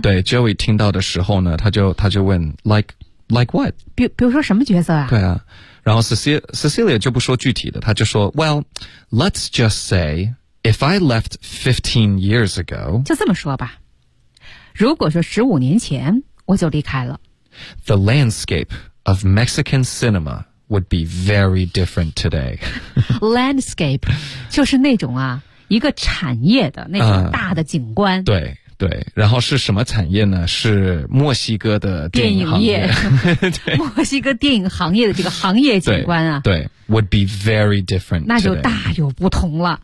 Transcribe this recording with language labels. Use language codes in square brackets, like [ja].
[zh] 对 ，Joey 听到的时候呢，他就问 ， [en] like what？ [zh] 比如说什么角色啊？对啊，然后 Cecilia 就不说具体的，他就说 [en] ，Well， let's just say if I left 15 years ago， [zh] 就这么说吧。如果说15年前我就离开了 [en] ，the landscape of Mexican cinema would be very different today [zh] 。 Landscape 就是那种啊。一个产业的那种大的景观，对对，然后是什么产业呢？是墨西哥的电影行业，电影业墨西哥电影行业的这个行业景观啊，对 [en] ，would be very different， [zh] 那就大有不同了。